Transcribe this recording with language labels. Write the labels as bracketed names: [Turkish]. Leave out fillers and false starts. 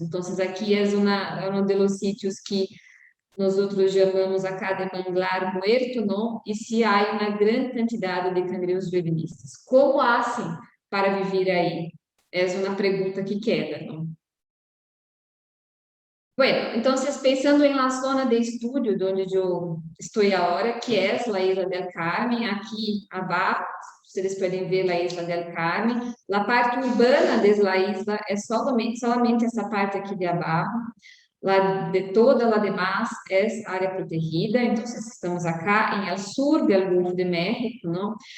[Portuguese] Então, aqui é um dos sítios que nós outros chamamos acá de [Spanish] manglar muerto, [Portuguese] não? E se há uma grande quantidade de [Spanish] cangrejos violinistas. Como hacen [Portuguese] para viver aí? É uma pergunta que queda, não? [Spanish] Bueno, entonces pensando en la zona de estudio donde yo estoy ahora, que es la Isla del Carmen, aquí abajo, ustedes pueden ver la Isla del Carmen. La parte urbana de la isla es solamente [Portuguese] essa parte aqui de abaixo. [Spanish] La de toda la demás es área protegida, entonces estamos acá en el sur del Golfo de México, ¿no?